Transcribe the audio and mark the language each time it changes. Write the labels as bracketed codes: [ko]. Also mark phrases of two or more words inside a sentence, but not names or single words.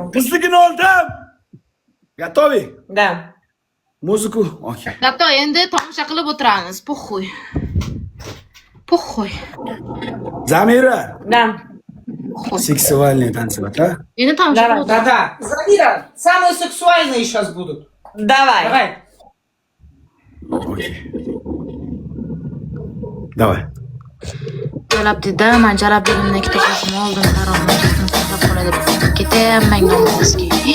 [uz] Qizligini oldim. [ru] Готовы? Да. Muziku. Okey. [uz] Dato, endi tomosha qilib o'tiramiz. Puxoy. [ru] Zamira. Да. Сексуальный танцевать, а? [uz] Endi tomosha qilib [ru] Давай. [uz] o'tiramiz. [ru] Да. Замира, самые сексуальные сейчас будут. Давай. Okey. Давай. [uz] Jalab dedi, man Jalab degandan kitoblarni oldim, haromni saqlab qoladi deb ketyapman nomozga.